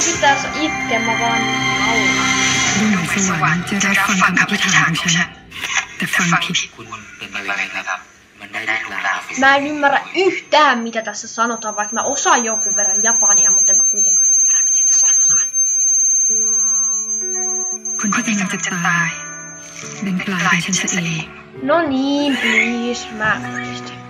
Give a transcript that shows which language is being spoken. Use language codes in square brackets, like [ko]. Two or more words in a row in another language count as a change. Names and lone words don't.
[fi] Pitäis itkeä, mä vaan naura. [th] ดูเหมือนสวรรค์จะรับฟังคำอธิษฐานของฉันแต่ฟังผิด [fi] Mä en ymmärrä yhtään mitä tässä sanotaan, vaikka mä osaan jonkun verran japania, mutta en mä kuitenkaan ymmärrä mitä tässä sanotaan. [th] คนที่กำลังจะตายเป็นกลายเป็นฉันซะเอง [fi] No niin, please. Mä oikeesti.